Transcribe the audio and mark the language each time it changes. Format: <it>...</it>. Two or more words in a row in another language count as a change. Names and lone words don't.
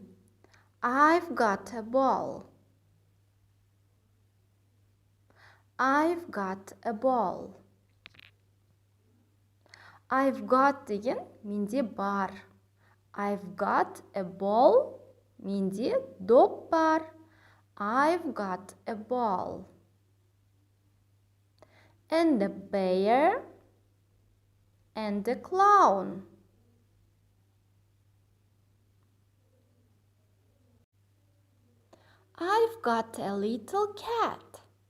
<en>I've got a ball. I've got a ball. I've got</en> <kk>деген менде бар.</kk> <en>I've got a ball</en> <kk>менде доп бар.</kk> <en>I've got a ball. And the bear and the clown. I've got a little cat.</en>